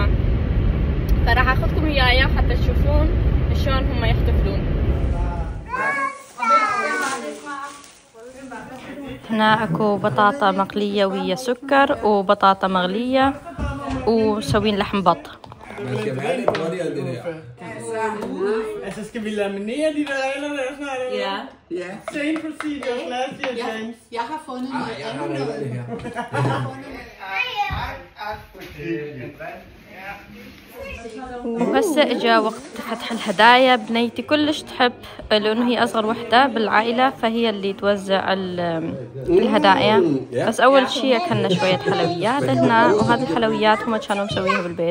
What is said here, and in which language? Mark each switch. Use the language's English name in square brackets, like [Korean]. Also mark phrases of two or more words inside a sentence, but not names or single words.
[Arabic] فراح اخذكم وياي حتى تشوفون شلون هم يحتفلون. هنا اكو بطاطا مقلية ويا سكر، وبطاطا مغلية، وسوين لحم بط. [Danish] Altså skal vi laminere de der regler der snart? Ja. [English] Same procedure, last year, James. [Danish] Jeg har fundet noget andet noget. [Arabic] وهسه اجا وقت فتح الهدايا. بنيتي كلش تحب، لانه هي اصغر وحده بالعائله، فهي اللي توزع الهدايا. بس اول شيء اكلنا شويه حلويات هنا، وهذه الحلويات هم كانوا مسويها بالبيت.